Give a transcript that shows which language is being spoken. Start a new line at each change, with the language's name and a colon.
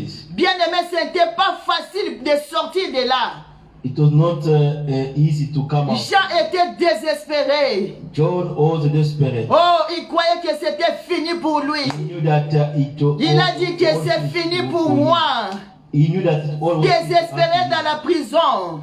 French: Bien aimé, c'était pas facile de sortir de là.
English: It was not easy to come out.
French: Jean était désespéré.
English: John was desperate.
French: Oh, il croyait que c'était fini pour lui.
English: He knew that
French: il a dit que c'est fini pour moi.
English: He knew that
French: désespéré dans la prison.